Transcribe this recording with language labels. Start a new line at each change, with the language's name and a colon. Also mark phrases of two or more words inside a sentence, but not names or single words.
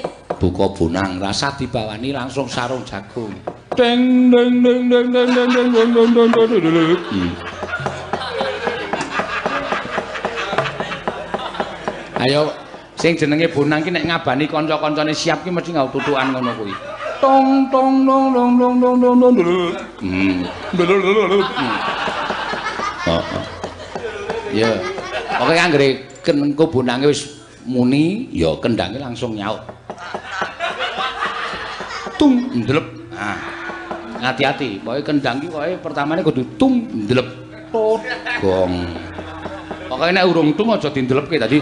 Javanese: Buka bonang, rasa dibawani langsung sarung jagung. Deng deng deng deng deng deng deng deng deng deng deng. Ayo sing jenenge bonang ki nek ngabani kanca-kancane siap ki mesti nggawa tutukan ngono kuwi. Tong tong dong dong dong dong dong dong. Heeh. Ya. Pokoke anggere kenengko bonange wis muni, ya kendange langsung nyaut. Tung ndelep. Nah. Hati-hati, pokoke kendang ki pokoke pertamane kudu tung ndelep. Tot gong. Pokoke nek urung tung aja dindelepke tadi.